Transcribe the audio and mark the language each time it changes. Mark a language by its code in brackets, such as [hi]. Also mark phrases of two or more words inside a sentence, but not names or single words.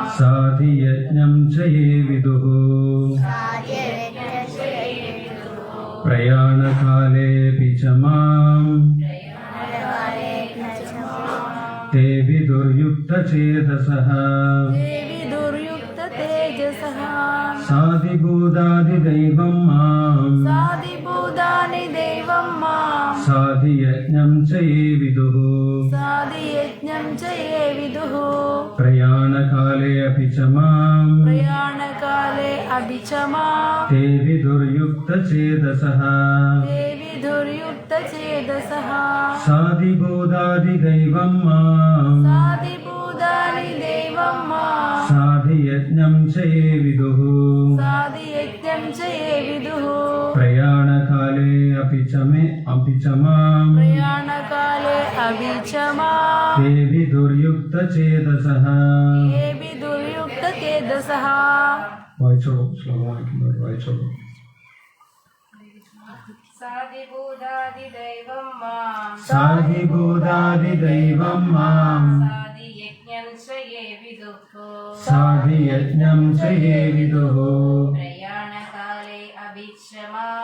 [sa] साधियज्ञं चये विदुः, प्रयाणकालेपि च मां ते विदुर्युक्तचेतसः, साधिभूतादिदैवं मां, साधिभूतानि दैवं मां, साधियज्ञं चये विदुः, साधियज्ञं चये विदुः, प्रयाणकाले अपि च मां, प्रयाणकाले अपि च मां, ते विदुर्युक्तचेतसः, തേ विधुर्युक्तचेतसः साधिभूतादिदैवं मां साधिभूतादिदैवं मां साधियज्ञं च ये विदुः साधियज्ञं च ये विदुः प्रयाणकाले अपि च मां प्रयाणकाले अपि च मां ते विदुर्युक्तचेतसः ये विदुर्युक्तचेतसः [ml] വായിച്ചോളൂ ശ്ലോകം വായിക്കുന്നവർ വായിച്ചോളൂ [sa] साधिभूतादिदैवं मां साधिभूतादिदैवं मां साधियज्ञं च ये विदुः साधियज्ञं च ये विदुः प्रयाणकाले अपि च मां